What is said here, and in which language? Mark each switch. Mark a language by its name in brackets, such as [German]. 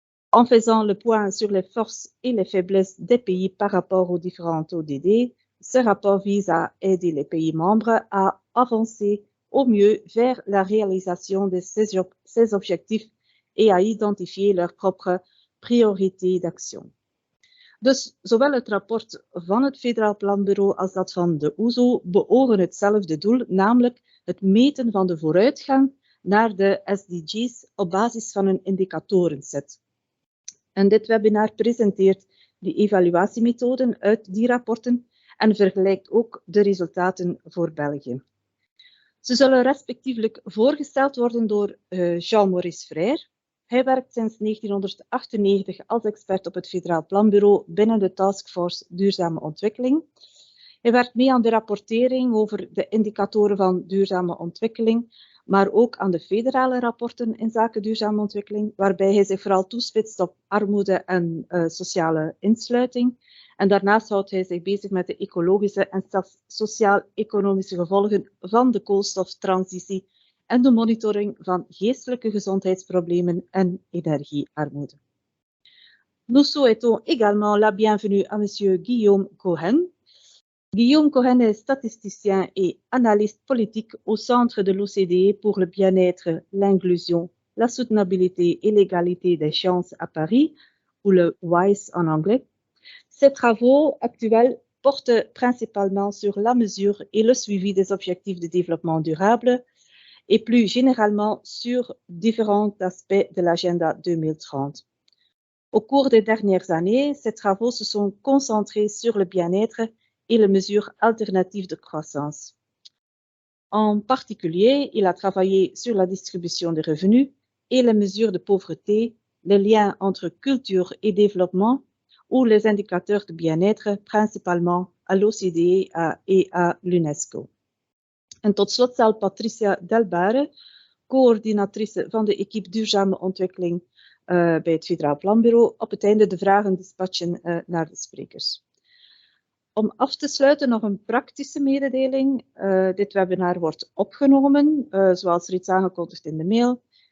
[French] En faisant le point sur les forces et les faiblesses des pays par rapport aux différentes ODD, ce rapport vise à aider les pays membres à avancer au mieux vers la réalisation de ces objectifs et à identifier leurs propres priorités d'action. [Dutch] Dus zowel het rapport van het Federaal Planbureau als dat van de OESO beogen hetzelfde doel, namelijk het meten van de vooruitgang naar de SDG's op basis van een indicatorenset. En dit webinar presenteert die evaluatiemethoden uit die rapporten en vergelijkt ook de resultaten voor België. Ze zullen respectievelijk voorgesteld worden door Jean-Maurice Frère. Hij werkt sinds 1998 als expert op het Federaal Planbureau binnen de Taskforce Duurzame Ontwikkeling. Hij werkt mee aan de rapportering over de indicatoren van duurzame ontwikkeling, maar ook aan de federale rapporten in zaken duurzame ontwikkeling, waarbij hij zich vooral toespitst op armoede en sociale insluiting. En daarnaast houdt hij zich bezig met de ecologische en sociaal-economische gevolgen van de koolstoftransitie en de monitoring van geestelijke gezondheidsproblemen en energiearmoede. [French] Nous souhaitons également la bienvenue à Monsieur Guillaume Cohen. Guillaume Cohen est statisticien et analyste politique au Centre de l'OCDE pour le bien-être, l'inclusion, la soutenabilité et l'égalité des chances à Paris, ou le WISE en anglais. Ses travaux actuels portent principalement sur la mesure et le suivi des objectifs de développement durable et plus généralement sur différents aspects de l'agenda 2030. Au cours des dernières années, ses travaux se sont concentrés sur le bien-être et les mesures alternatives de croissance. En particulier, il a travaillé sur la distribution des revenus et les mesures de pauvreté, les liens entre culture et développement ou les indicateurs de bien-être, principalement à l'OCDE et à l'UNESCO. [Dutch] En tot slot zal Patricia Delbare, coördinatrice van de equipe duurzame ontwikkeling bij het Federaal Planbureau, op het einde de vragen dispatchen naar de sprekers. Om af te sluiten nog een praktische mededeling. Dit webinar wordt opgenomen, zoals reeds aangekondigd in de mail.